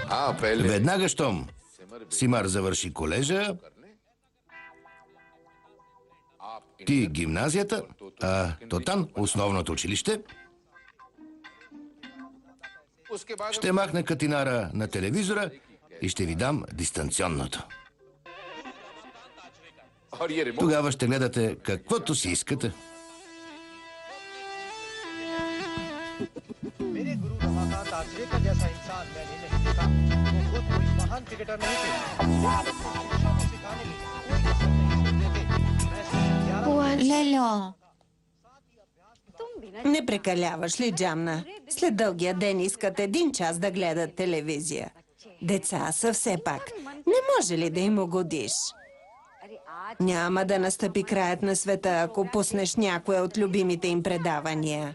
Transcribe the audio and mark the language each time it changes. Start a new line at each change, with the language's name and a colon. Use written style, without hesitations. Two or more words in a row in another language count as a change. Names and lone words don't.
Bulgarian: Веднага, щом Симар завърши колежа, ти гимназията, а Тотан основното училище, ще махна катинара на телевизора и ще ви дам дистанционното. Тогава ще гледате каквото си искате.
Hindi: मेरे गुरु रमाकांत आचरेकर जैसा इंसान मैंने नहीं देखा। वो खुद कोई महान क्रिकेटर नहीं थे। शिक्षा को सिखाने की कोई कसर नहीं छोड़ते थे। मैं सिर्फ 11
Bulgarian: Лело, Не прекаляваш ли, Джамна? След дългия ден искат 1 час да гледат телевизия. Деца са все пак. Не може ли да им угодиш? Няма да настъпи краят на света, ако пуснеш някоя от любимите им предавания.